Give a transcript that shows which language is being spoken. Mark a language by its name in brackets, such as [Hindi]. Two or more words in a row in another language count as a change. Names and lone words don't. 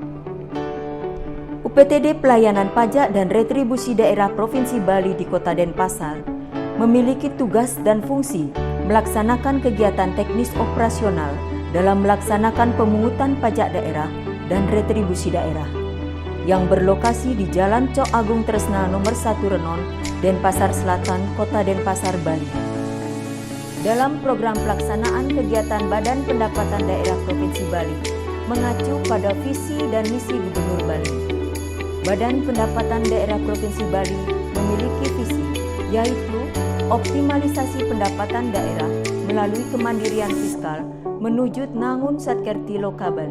[Indonesian] UPTD Pelayanan Pajak dan Retribusi Daerah Provinsi Bali di Kota Denpasar memiliki tugas dan fungsi melaksanakan kegiatan teknis operasional dalam melaksanakan pemungutan pajak daerah dan retribusi daerah yang berlokasi di Jalan Cok Agung Tresna nomor 1 Renon, Denpasar Selatan, Kota Denpasar, Bali. Dalam program pelaksanaan kegiatan Badan Pendapatan Daerah Provinsi Bali mengacu pada visi dan misi Gubernur Bali. Badan Pendapatan Daerah Provinsi Bali memiliki visi, yaitu optimalisasi pendapatan daerah melalui kemandirian fiskal menuju Nangun Satkerti Loka Bali.